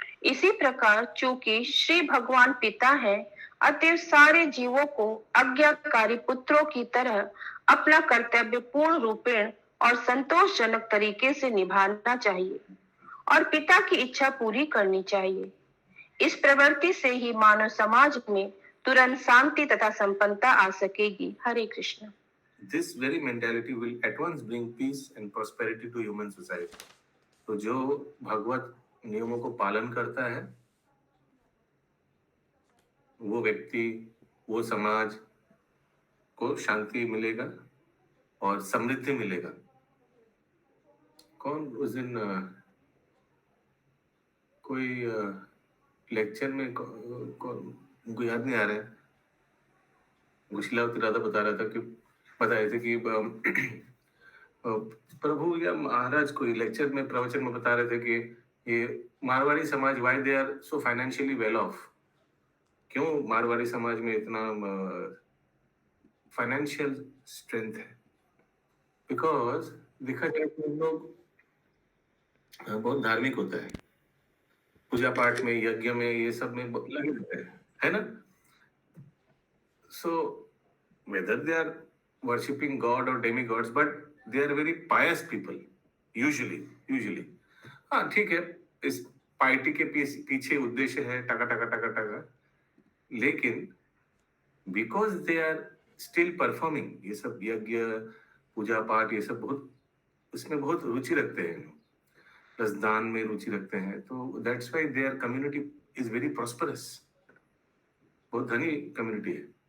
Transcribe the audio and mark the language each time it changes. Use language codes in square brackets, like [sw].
[hi] इसी प्रकार चूंकि श्री भगवान पिता है, अतएव सारे जीवों को आज्ञाकारी पुत्रों की तरह अपना कर्तव्य पूर्ण रूपेण और संतोषजनक तरीके से निभाना चाहिए और पिता की इच्छा पूरी करनी चाहिए। इस प्रवृत्ति से ही मानव समाज में तुरंत शांति तथा संपन्नता आ सकेगी। हरे Krishna. [en] This very mentality will at once bring peace and prosperity to human society. [hi] तो जो भगवत नियमों को पालन करता है, वो व्यक्ति, वो समाज को शांति मिलेगा और समृद्धि मिलेगा। कौन उस दिन कोई लेक्चर में उनको याद नहीं आ रहा है, गुशीलावती राधा बता रहा था कि बताए थे कि प्रभु या महाराज कोई लेक्चर में, प्रवचन में बता रहे थे कि ये मारवाड़ी समाज, [en] why they are so financially well off, [hi] क्यों मारवाड़ी समाज में इतना फाइनेंशियल स्ट्रेंथ है? बिकॉज देखा जाए तो लोग बहुत धार्मिक होता है, पूजा पाठ में, यज्ञ में, ये सब में लगे रहते हैं, है ना? [en] So whether they are worshipping God or demigods, but they are very pious people usually. [hi] हाँ ठीक है, इस पार्टी के पीछे उद्देश्य है टका टका टका टका, लेकिन [en] because they are still performing, [hi] ये सब यज्ञ, पूजा पाठ, ये सब बहुत, उसमें बहुत रुचि रखते हैं, प्लस दान में रुचि रखते हैं, तो [en] that's why their community is very prosperous, [hi] बहुत धनी कम्युनिटी है।